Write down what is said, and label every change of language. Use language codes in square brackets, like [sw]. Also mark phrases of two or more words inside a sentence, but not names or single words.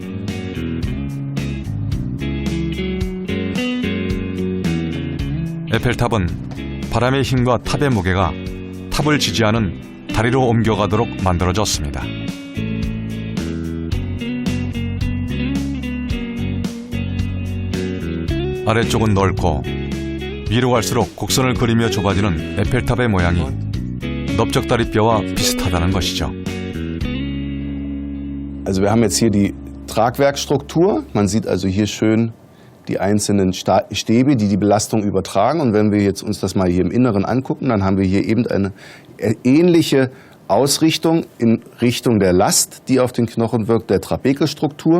[ko] 에펠탑은 바람의 힘과 탑의 무게가 탑을 지지하는 다리로 옮겨가도록 만들어졌습니다. 아래쪽은 넓고 위로 갈수록 곡선을 그리며 좁아지는 에펠탑의 모양이 넓적다리뼈와 비슷하다는 것이죠. [de] Also wir haben jetzt hier die Tragwerkstruktur. Man sieht also hier schön die einzelnen Stäbe, die die Belastung übertragen. Und wenn wir jetzt uns das mal hier im Inneren angucken, dann haben wir hier eben eine ähnliche Ausrichtung in Richtung der Last, die auf den Knochen wirkt, der Trabekelstruktur.